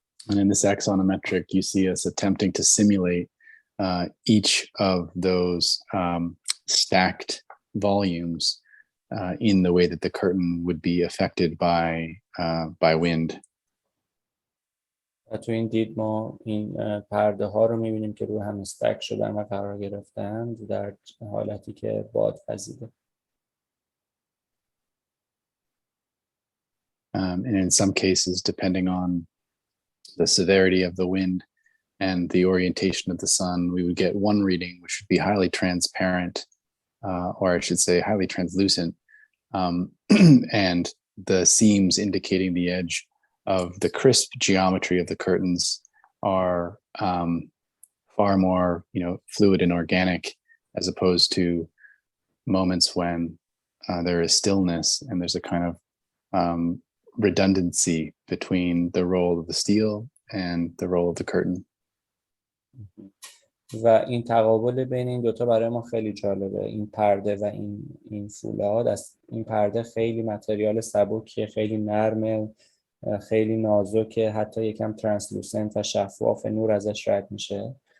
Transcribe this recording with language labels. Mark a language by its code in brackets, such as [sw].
[en] And in this axonometric, you see us attempting to simulate each of those stacked volumes in the way that the curtain would be affected by wind. [fa] و تو این دید ما این پرده ها رو می‌بینیم که روی هم استک شدن و قرار گرفتن در حالتی که باد وزیده. [en] And in some cases, depending on the severity of the wind and the orientation of the sun, we would get one reading which would be highly transparent, or I should say highly translucent, and the seams indicating the edge of the crisp geometry of the curtains are far more, fluid and organic, as opposed to moments when there is stillness and there's a kind of redundancy between the role of the steel and the role of the curtain. [fa] و این تقابل بین این دوتا برای ما خیلی جالبه. این پرده و این فولاد، از این پرده خیلی متریال سبکیه، خیلی نرمه، خیلی نازکه، حتی یکم ترانسلوسنت و شفاف، نور ازش رد میشه.